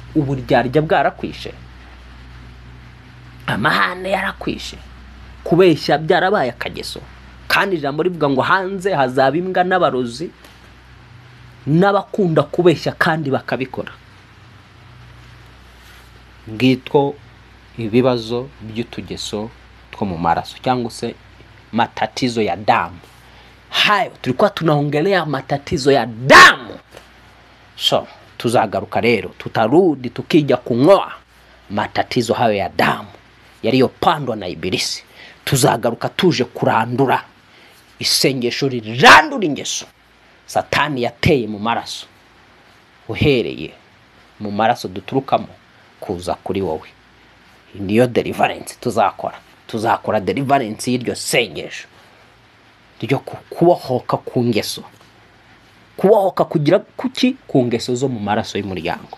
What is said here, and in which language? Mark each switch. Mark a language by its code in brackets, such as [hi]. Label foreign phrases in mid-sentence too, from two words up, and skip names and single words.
[rw] Uburyarya bwarakwishe, amahane yarakwishe, kubeshya byarabaye akageso. Kandi ijambo rivuga ngo hanze hazaba imbwa n'abarozi n'abakunda kubeshya kandi bakabikora. Ngitwo ibibazo by'utugeso two mu maraso cyangwa se [sw] matatizo ya damu. Hayo tulikuwa tunaongelea matatizo ya damu. [rw] So tuzagaruka rero, [sw] tutarudi tukija kung'oa matatizo hayo ya damu yaliyopandwa na Ibilisi. [rw] Tuzagaruka tuje kurandura isengesho rirandura ingeso Satani yateye mu maraso, uhereye mu maraso duturukamo kuza kuri wowe. Niyo deliverance tuzakora deliverance y'iryo sengesho ryo kubohoka ku ngeso, kubohoka kugira kuki ku ngeso zo mu maraso y'umuryango.